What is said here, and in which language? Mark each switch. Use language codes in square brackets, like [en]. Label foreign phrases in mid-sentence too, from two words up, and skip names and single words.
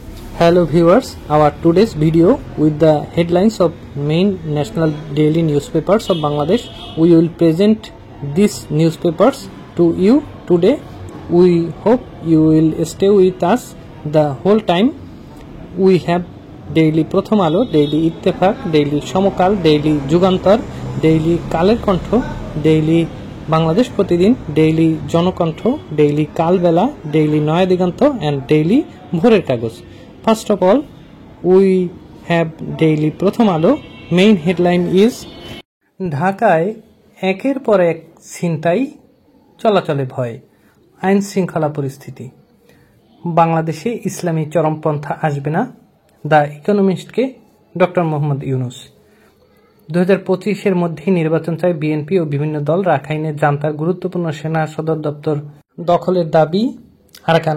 [en] Hello viewers, our today's video with the headlines of main national daily newspapers of Bangladesh. We will present these newspapers to you today. We hope you will stay with us the whole time. We have daily Prothom Alo, daily Ittefaq, daily Somokal, daily Jugantar, daily Kaler Kontho, daily Bangladesh Protidin, daily Jonokantho, daily Kalbela, daily Noya Diganto and daily Bhorer Kagoj. First of all, we have daily Prothom Alo. Main headline is [bn] ঢাকায় একের পর এক ছিনতাই চলাচলে ভয় আইন শৃঙ্খলা পরিস্থিতি বাংলাদেশে ইসলামী চরমপন্থা আসবে না দ্য ইকোনমিস্টকে ডক্টর মোহাম্মদ ইউনুস 2025 এর মধ্যে নির্বাচন চায় বিএনপি ও বিভিন্ন দল রাখাইনে জান্তার গুরুত্বপূর্ণ সেনা সদর দপ্তর দখলের দাবি আরাকান